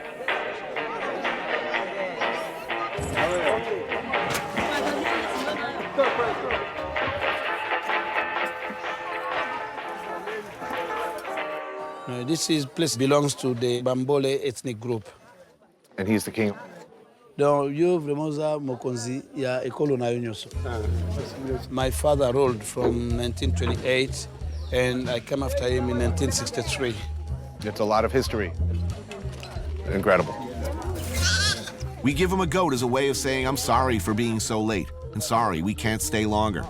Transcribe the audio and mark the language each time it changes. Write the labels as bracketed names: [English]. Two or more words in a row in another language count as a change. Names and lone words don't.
[English] This place belongs to the Bambole ethnic group. And he's the king? [Lingala] Donc, yo vraiment za mokonzi ya ekolo na yo nyonso. [English] My father ruled from 1928, and I came after him in 1963. It's a lot of history. Incredible. We give him a goat as a way of saying, I'm sorry for being so late, and sorry we can't stay longer.